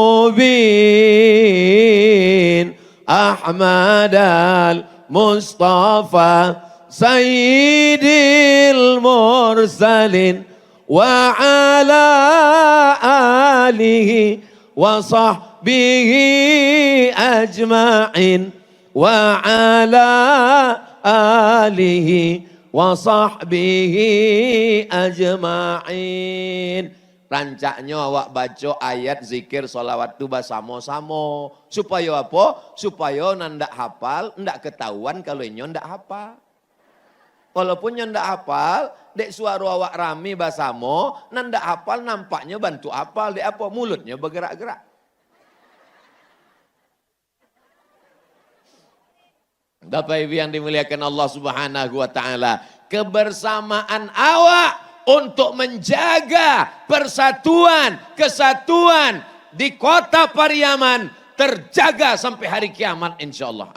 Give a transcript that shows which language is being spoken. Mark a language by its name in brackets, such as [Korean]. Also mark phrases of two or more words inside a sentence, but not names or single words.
[Arabic] مبين أحمد المصطفى سيد المرسلين وعلى آله وصحبه أجمعين وعلى آله وصحبه أجمعين. [Minangkabau] Rancaknya awak baca ayat zikir solawat tu bersama-sama. Supaya apa? Supaya ndak hafal, ndak ketahuan kalau nyo ndak hafal. Walaupun nyo ndak hafal, dek suara awak rame bersama, ndak hafal nampaknya bantu hafal. Dek apa? [Indonesian] Mulutnya bergerak-gerak. Bapak Ibu yang dimuliakan [Arabic] الله سبحانه وتعالى, [Indonesian] kebersamaan awak untuk menjaga persatuan, kesatuan di kota Pariaman terjaga sampai hari kiamat insyaallah.